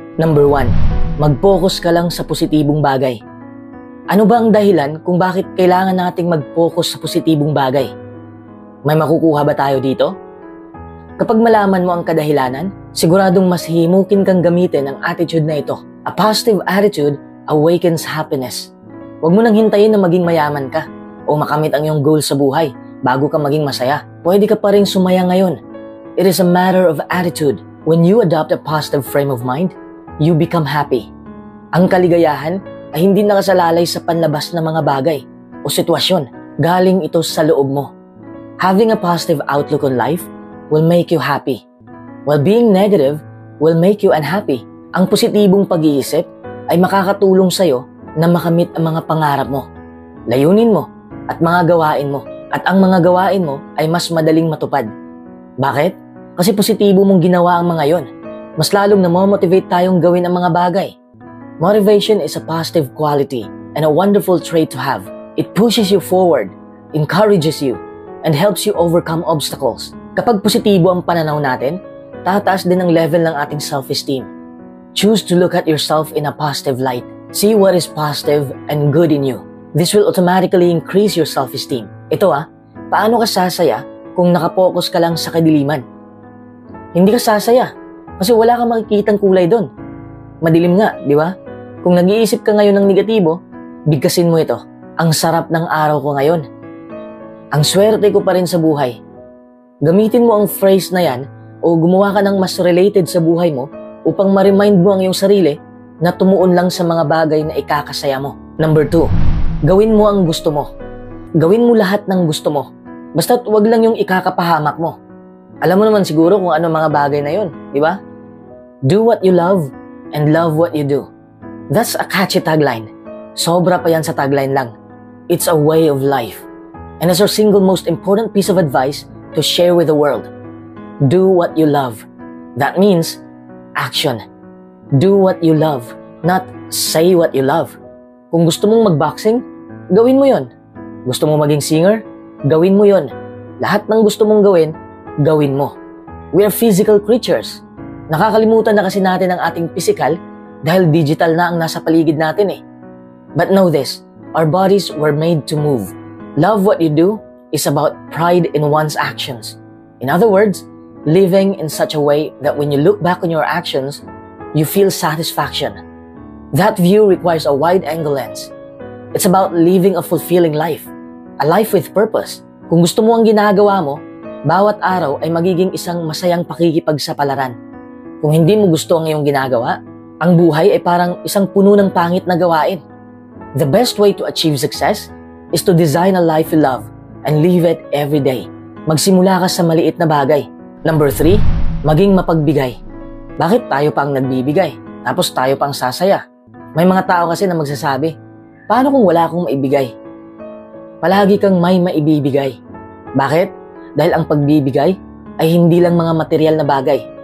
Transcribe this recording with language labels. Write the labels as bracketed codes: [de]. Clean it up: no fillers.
[tl] Number 1, mag-focus ka lang sa positibong bagay. Ano ba ang dahilan kung bakit kailangan nating mag-focus sa positibong bagay? May makukuha ba tayo dito? Kapag malaman mo ang kadahilanan, siguradong mas himukin kang gamitin ang attitude na ito. [en] A positive attitude awakens happiness. [tl] Huwag mo nang hintayin na maging mayaman ka o makamit ang iyong goal sa buhay bago ka maging masaya. Pwede ka pa rin sumaya ngayon. [en] It is a matter of attitude. When you adopt a positive frame of mind, you become happy. [tl] Ang kaligayahan ay hindi nakasalalay sa panlabas na mga bagay o sitwasyon. Galing ito sa loob mo. [en] Having a positive outlook on life will make you happy, while being negative will make you unhappy. [tl] Ang positibong pag-iisip ay makakatulong sa'yo na makamit ang mga pangarap mo, layunin mo, at mga gawain mo. At ang mga gawain mo ay mas madaling matupad. Bakit? Kasi positibo mong ginawa ang mga yon. Mas lalong namomotivate tayong gawin ang mga bagay. [en] Motivation is a positive quality and a wonderful trait to have. It pushes you forward, encourages you, and helps you overcome obstacles. [tl] Kapag positibo ang pananaw natin, tataas din ang level ng ating self-esteem. [en] Choose to look at yourself in a positive light. See what is positive and good in you. This will automatically increase your self-esteem. [tl] Ito paano ka sasaya kung nakapokus ka lang sa kadiliman? Hindi ka sasaya kasi wala kang makikitang kulay doon. Madilim nga, di ba? Kung nag-iisip ka ngayon ng negatibo, bigkasin mo ito. Ang sarap ng araw ko ngayon. Ang swerte ko pa rin sa buhay. Gamitin mo ang phrase na yan o gumawa ka ng mas related sa buhay mo upang ma-remind mo ang iyong sarili na tumuon lang sa mga bagay na ikakasaya mo. Number 2, gawin mo ang gusto mo. Gawin mo lahat ng gusto mo. Basta't wag lang yung ikakapahamak mo. Alam mo naman siguro kung ano mga bagay na yun, di ba? [en] Do what you love and love what you do. That's a catchy tagline. [tl] Sobra pa yan sa tagline lang. [en] It's a way of life. And it's our single most important piece of advice to share with the world. Do what you love. That means action. Do what you love, not say what you love. [tl] Kung gusto mong mag-boxing, gawin mo yon. Gusto mong maging singer, gawin mo yon. Lahat ng gusto mong gawin, gawin mo. [en] We are physical creatures. [tl] Nakakalimutan na kasi natin ang ating physical dahil digital na ang nasa paligid natin eh. [en] But know this, our bodies were made to move. Love what you do is about pride in one's actions. In other words, living in such a way that when you look back on your actions, you feel satisfaction. That view requires a wide-angle lens. It's about living a fulfilling life, a life with purpose. [tl] Kung gusto mo ang ginagawa mo, bawat araw ay magiging isang masayang pakikipagsapalaran. Kung hindi mo gusto ang iyong ginagawa, ang buhay ay parang isang puno ng pangit na gawain. [en] The best way to achieve success is to design a life you love and live it every day. [tl] Magsimula ka sa maliit na bagay. Number 3, maging mapagbigay. Bakit tayo pa ang nagbibigay? Tapos tayo pang sasaya. May mga tao kasi na magsasabi, paano kung wala akong maibigay? Palagi kang may maibibigay. Bakit? Dahil ang pagbibigay ay hindi lang mga material na bagay.